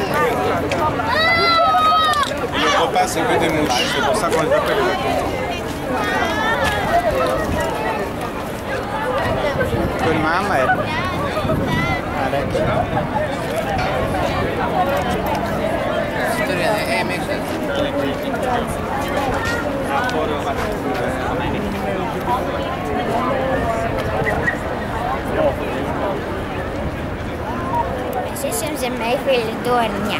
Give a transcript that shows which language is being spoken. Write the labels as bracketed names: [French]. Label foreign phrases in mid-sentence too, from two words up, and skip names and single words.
[French] Le repas, c'est que des mouches. C'est pour ça qu'on les appelle. [Latvian] Kur mamma ir? Arī. Tur ejam iekšā. Mēs esam zem Eifeļa torņa.